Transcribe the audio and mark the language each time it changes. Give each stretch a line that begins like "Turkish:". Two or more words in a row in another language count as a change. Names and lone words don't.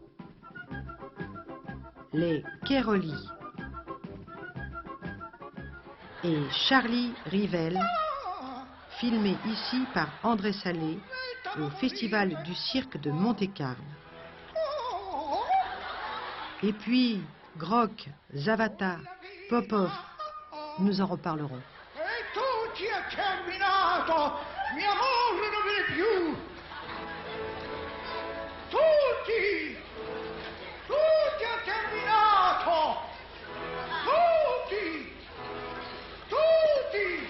French: les Keroli et Charlie Rivel, filmé ici par André Salé au Festival du cirque de Monte-Carlo. Et puis, Groc, Zavata, Popov, nous en reparlerons.
Italian: Tutti è terminato! Mia moglie non viene più! Tutti! Tutti è terminato! Tutti! Tutti!